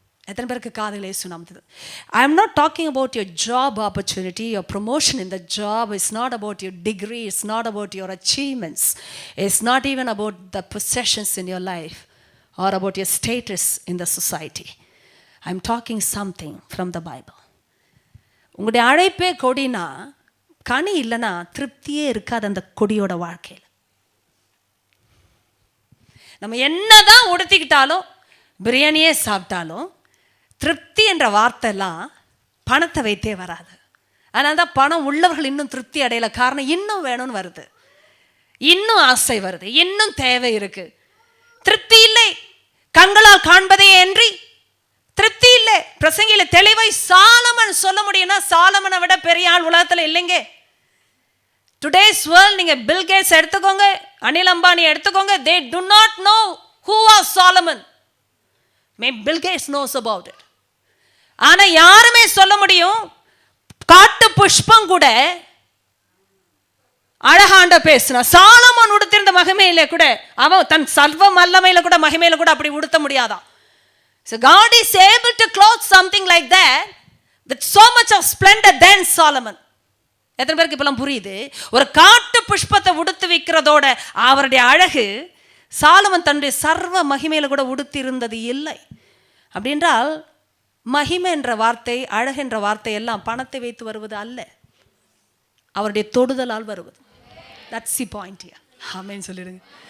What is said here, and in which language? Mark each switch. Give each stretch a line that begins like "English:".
Tamil: எத்தனை பேருக்கு காதுகளே சுனாமது?
English: I am not talking about your job opportunity, your promotion in the job. It's not about your degree. It's not about your achievements. It's not even about the possessions in your life or about your status in the society. I'm talking something from the Bible.
Tamil: உங்களுடைய அழைப்பே கொடினா, கனி இல்லைன்னா திருப்தியே இருக்காது அந்த கொடியோட வாழ்க்கையில். நம்ம என்னதான் உடுத்திக்கிட்டாலும், பிரியாணியே சாப்பிட்டாலும் திருப்தி என்ற வார்த்தைலாம் பணத்தை வைத்தே வராது. அதனால தான் பணம் உள்ளவர்கள் இன்னும் திருப்தி அடையலை. காரணம், இன்னும் வேணும்னு வருது, இன்னும் ஆசை வருது, இன்னும் தேவை இருக்கு. திருப்தி இல்லை. கண்களால் காண்பதே என்று திருப்தி இல்லை. பிரசங்கில தெளிவை சாலமன் சொல்ல முடியும்னா சாலமனை விட பெரிய ஆள் உலகத்தில் இல்லைங்க.
English: today's world,
Tamil: நீங்க பில் கேட்ஸ் எடுத்துக்கோங்க, அனில் அம்பானி எடுத்துக்கோங்க,
English: they do not know who was Solomon. Maybe Bill Gates knows about it.
Tamil: ஆனா யாருமே சொல்ல முடியும், காட்டு புஷ்பம் கூட அழகாண்ட பேசினா, சாலமோன் உடுத்திருந்த மகிமையில கூட, அவன் தன் சர்வ வல்லமையில கூட மகிமையில கூட அப்படி உடுத்த முடியாதான்.
English: So God is able to clothe something like that with so much of splendor than Solomon.
Tamil: எத்தனை பேருக்கு இப்பெல்லாம் புரியுது? ஒரு காட்டு புஷ்பத்தை உடுத்து வைக்கிறதோட அவருடைய அழகு சாலமன் தன்னுடைய சர்வ மகிமையில கூட உடுத்தி இருந்தது இல்லை. அப்படின்றால் மகிமை என்ற வார்த்தை, அழகு என்ற வார்த்தை எல்லாம் பணத்தை வைத்து வருவது அல்ல, அவருடைய தொடுதலால் வருவது.
English: That's the point.
Tamil: ஆமென் சொல்லிடுங்க.